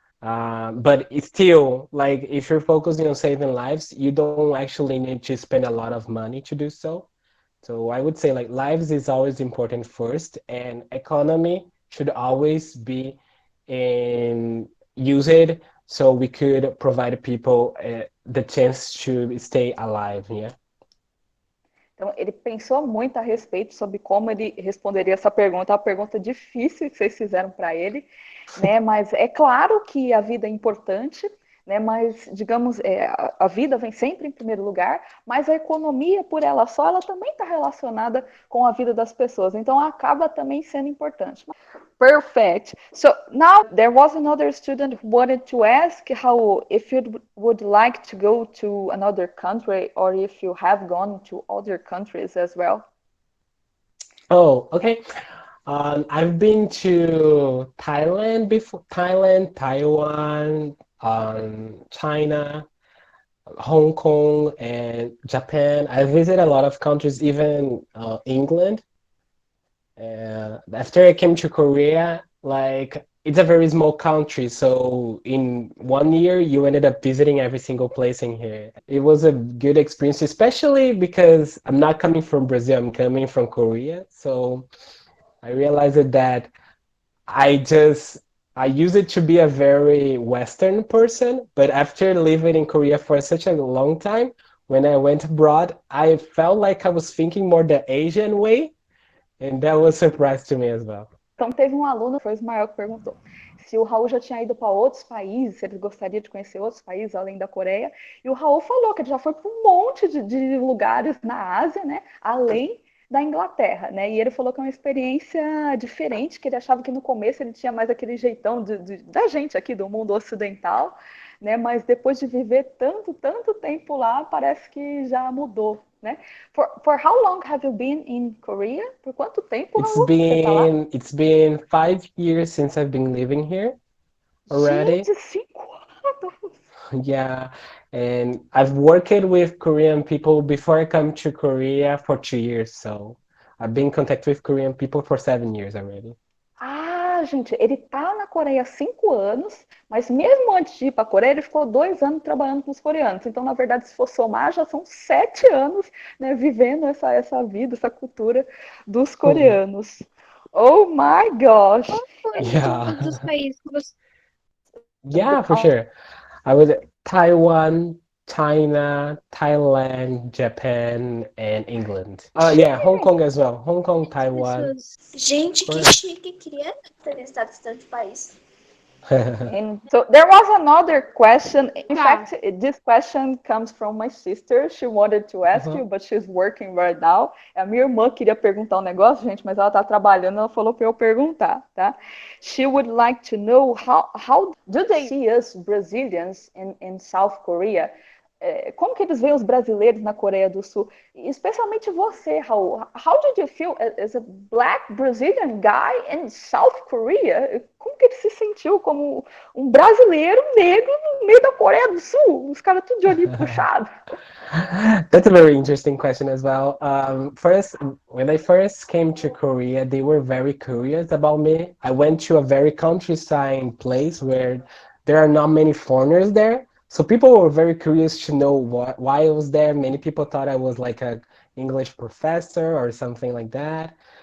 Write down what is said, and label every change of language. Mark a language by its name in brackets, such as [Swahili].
[English] But it's still like if you're focusing on saving lives, you don't actually need to spend a lot of money to do so. So I would say like lives is always important first, and economy should always be in used so we could provide people the chance to stay alive. Yeah. [Portuguese] Então, ele pensou muito a respeito sobre como ele responderia essa pergunta. É uma pergunta difícil que vocês fizeram para ele, né? Mas é claro que a vida é importante, né? Mas, digamos, a vida vem sempre em primeiro lugar, mas a economia, por ela só, ela também está relacionada com a vida das pessoas. Então, acaba também sendo importante. [English] Perfect. So now there was another student who wanted to ask how if you would like to go to another country or if you have gone to other countries as well. Oh, okay. I've been to Thailand before, Thailand, Taiwan, China, Hong Kong, and Japan. I visited a lot of countries, even England. After I came to Korea, like it's a very small country, so in 1 year you ended up visiting every single place in here. It was a good experience, especially because I'm not coming from Brazil, I'm coming from Korea. So I realized that I just I used it to be a very Western person, but after living in Korea for such a long time, when I went abroad, I felt like I was thinking more the Asian way, and that was a surprise to me as well. [Portuguese] Então, teve um aluno, foi o Ismael, que perguntou se o Raul já tinha ido para outros países, se ele gostaria de conhecer outros países além da Coreia. E o Raul falou que ele já foi para um monte de lugares na Ásia, né? Além da Inglaterra, né? E ele falou que é uma experiência diferente, que ele achava que no começo ele tinha mais aquele jeitão da gente aqui do mundo ocidental, né? Mas depois de viver tanto tempo lá, parece que já mudou, né? [English] For how long have you been in Korea? [Portuguese] Por quanto tempo, Raul, você tá lá? [English] It's been 5 years since I've been living here already. [Portuguese] Gente, 5 anos! [English] Yeah, and I've worked with Korean people before I come to Korea for 2 years, so I've been in contact with Korean people for 7 years already. [Portuguese] Ah, gente, ele tá na Coreia há 5 anos, mas mesmo antes de ir para a Coreia, ele ficou 2 anos trabalhando com os coreanos. Então, na verdade, se for somar, já são 7 anos, né, vivendo essa vida, essa cultura dos coreanos. [English] Oh my gosh! [Portuguese] Qual foi [English] Yeah. [Portuguese] dos países que você [English] Yeah, for sure. I was at Taiwan, China, Thailand, Japan, and England. Yeah, Hong Kong as well. Hong Kong, Taiwan. [Portuguese] pessoas Gente, que [English] Korea. [Portuguese] chique, queria ter visitado esse tanto país. [English] And so there was another question. In fact, this question comes from my sister. She wanted to ask you, but she's working right now. [Portuguese] A minha irmã queria perguntar um negócio, gente, mas ela tá trabalhando, ela falou para eu perguntar, tá? [English] She would like to know how do they see us Brazilians in South Korea? [Portuguese] Como que eles veem os brasileiros na Coreia do Sul? Especialmente você, Raul. [English] How did you feel as a black Brazilian guy in South Korea? [Portuguese] Como que ele se sentiu como um brasileiro negro no meio da Coreia do Sul? Os caras tudo de olho puxado. [English] That's a very interesting question as well. First, when I first came to Korea, they were very curious about me. I went to a very countryside place where there are not many foreigners there. So people were very curious to know why I was there. Many people thought I was like an English professor or something like that.